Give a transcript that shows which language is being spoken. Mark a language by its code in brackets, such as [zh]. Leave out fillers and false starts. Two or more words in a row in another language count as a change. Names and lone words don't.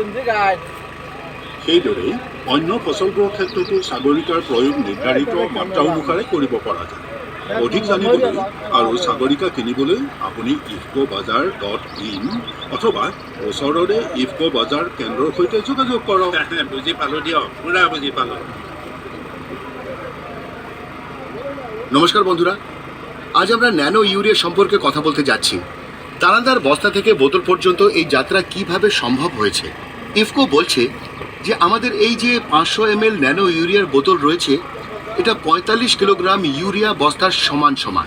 [as] সেইদৰেই অন্য ফচলবোৰৰ ক্ষেত্ৰতো সাগৰিকাৰ প্ৰয়োগ নিৰ্ধাৰিত মাত্ৰা অনুসাৰে কৰিব পৰা যায়। অধিক জানিবলৈ আৰু সাগৰিকা কিনিবলৈ আপুনি ifco-bazar.in অথবা ওচৰৰে ইফকো বাজাৰ কেন্দ্ৰৰ সৈতে যোগাযোগ কৰক। বুজি পালো দিয়ক, পুরা বুঝি পালো। [bn] নমস্কার বন্ধুরা, আজ আমরা ন্যানো ইউরিয়া সম্পর্কে কথা বলতে যাচ্ছি। দানাদার বস্তা থেকে বোতল পর্যন্ত এই যাত্রা কিভাবে সম্ভব হয়েছে। ইফকো বলছে যে আমাদের এই যে 500 ml ন্যানো ইউরিয়ার বোতল রয়েছে, এটা 45 কিলোগ্রাম ইউরিয়া বস্তার সমান সমান।